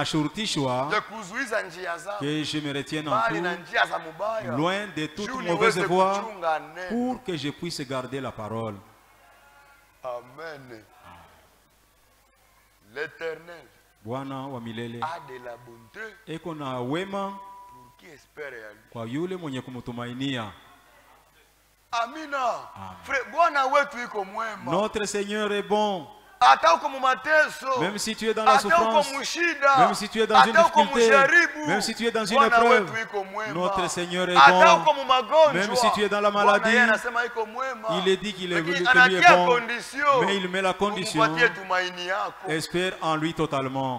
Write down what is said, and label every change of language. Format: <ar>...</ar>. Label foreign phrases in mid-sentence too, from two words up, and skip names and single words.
<fr>que je me retienne en tout. Loin de toute mauvaise voie. Pour que je puisse garder la parole. Amen. L'Éternel a de la bonté</fr> <sw>eko na wema</sw> <fr>pour qui espère à lui.</fr> <sw>Kwa yule mwenye kumtumainia. Amina. Frère, Bwana wetu iko mwema.</sw> <fr>Notre Seigneur est bon. Même si tu es dans la souffrance, même si tu es dans une difficulté, même si tu es dans une épreuve, notre Seigneur est bon. Même si tu es dans la maladie, il est dit qu'il est lui est bon, mais il met la condition, espère en lui totalement.</fr>